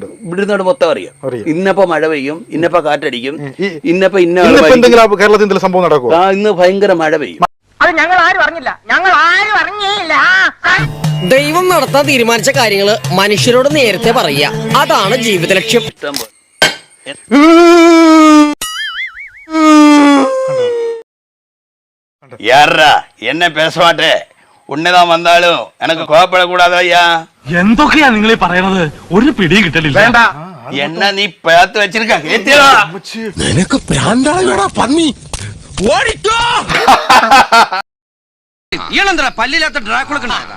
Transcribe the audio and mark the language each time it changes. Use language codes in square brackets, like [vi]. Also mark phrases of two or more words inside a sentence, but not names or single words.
[ml] ഇവിടുന്നോട് മൊത്തം അറിയാം. ഇന്നപ്പോ മഴ പെയ്യും, ഇന്നപ്പോ കാറ്റടിക്കും, ഇന്നപ്പോ എന്തെങ്കിലും കേരളത്തിൽ എന്തെങ്കിലും സംഭവം നടക്കും. ഇന്ന് ഭയങ്കര മഴ പെയ്യും. അത് ഞങ്ങൾ ആരും അറിഞ്ഞില്ല. ദൈവം നടത്താൻ തീരുമാനിച്ച കാര്യങ്ങള് മനുഷ്യരോട് നേരത്തെ പറയുക, അതാണ് ജീവിത ലക്ഷ്യം. [ta] யாரா என்ன பேச மாட்டே? உன்னதான் வந்தாலும் எனக்கு கோவப்படக்கூடாதா? ஐயா [ml] എന്തൊക്കെയാ നിങ്ങൾ പറയണത്? ഒരു പിടിയും കിട്ടലില്ല. വേണ്ട, [ta] என்ன நீ பேத்து வச்சிருக்க? [ml] നിനക്ക് പ്രാന്തായോടാ പന്നി, ഓടിക്കോ. ഇയാളെന്താ പല്ലില്ലാത്ത ഡ്രാക്കുളക്കണ?